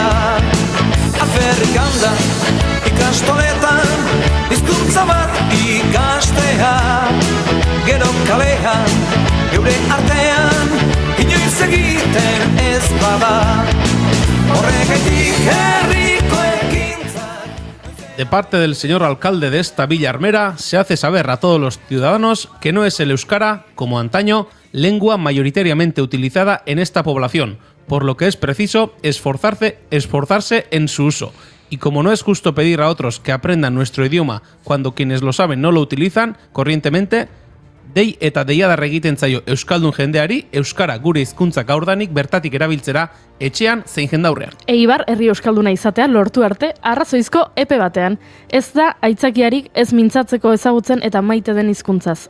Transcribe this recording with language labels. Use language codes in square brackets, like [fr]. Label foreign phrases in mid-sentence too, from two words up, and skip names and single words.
[eu] Aferrikan da, ikastoletan, hizkuntza bat ikastea, gero kalean, geure artean, inoiz egiten ez bada, horregatik herriko ekintzak. [es] De parte del señor alcalde de esta Villa Armera, se hace saber a todos los ciudadanos que no es el euskara, como antaño, lengua mayoritariamente utilizada en esta población, por lo que es preciso esforzarse en su uso. Y como no es justo pedir a otros que aprendan nuestro idioma cuando quienes lo saben no lo utilizan corrientemente, [eu] dei eta deiadar egiten zaio euskaldun jendeari euskara gure hizkuntza gaurdanik bertatik erabiltzera etxean zein jendaurrean. Eibar herri euskalduna izatea lortu arte arrazoizko epe batean. Ez da aitzakiarik ez mintzatzeko ezagutzen eta maite den hizkuntzaz.